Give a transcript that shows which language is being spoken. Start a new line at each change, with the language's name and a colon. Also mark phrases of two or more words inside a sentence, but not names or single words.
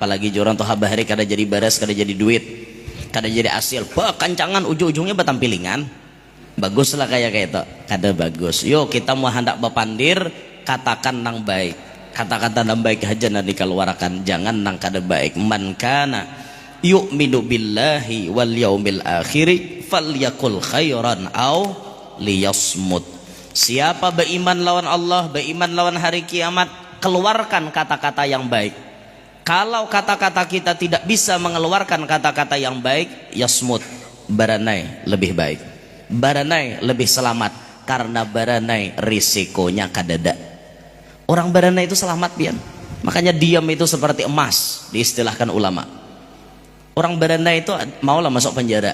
Banjar: Apalagi jorang tuh habari kada jadi baras, kada jadi duit, kada jadi hasil. Bakancangan ujung-ujungnya batampilingan. Bagus lah kayak itu, kada bagus. Yuk kita mau hendak bapandir, katakan nang baik. Kata-kata nang baik aja nanti dikeluarkan, jangan nang kada baik.
Arabic: من كان يؤمن بالله واليوم الآخر فليقل خيرا أو ليصمت.
Banjar: Siapa beriman lawan Allah, beriman lawan hari kiamat, keluarkan kata-kata yang baik.
Indonesian: Kalau kata-kata kita tidak bisa mengeluarkan kata-kata yang baik, yasmut,
Banjar: baranai lebih baik, baranai lebih selamat, karena baranai risikonya kadada. Orang baranai itu selamat pian. Makanya diam itu seperti emas, diistilahkan ulama. Orang berenai itu maulah masuk penjara.